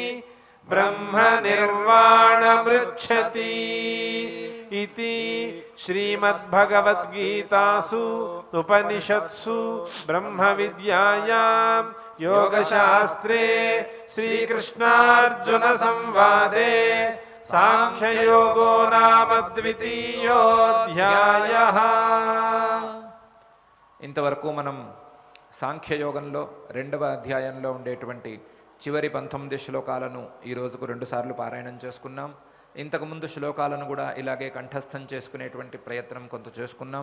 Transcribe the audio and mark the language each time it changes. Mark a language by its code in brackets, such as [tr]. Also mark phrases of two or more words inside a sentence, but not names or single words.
[sa] ब्रह्मनिर्वाणमृच्छति इति श्रीमद्भगवद्गीतासु उपनिषत्सु ब्रह्मविद्यायां योगशास्त्रे श्रीकृष्णार्जुनसंवादे सांख्ययोगो नाम द्वितीयोऽध्यायः। [te] ఇంతవరకు మనం సాంఖ్యయోగంలో రెండవ అధ్యాయంలో ఉండేటువంటి చివరి 19 శ్లోకాలను ఈ రోజుకు 2 సార్లు పారాయణం చేసుకున్నాం. ఇంతకుముందు శ్లోకాలను కూడా ఇలాగే కంఠస్థం చేసుకునేటువంటి ప్రయత్నం కొంత చేసుకున్నాం.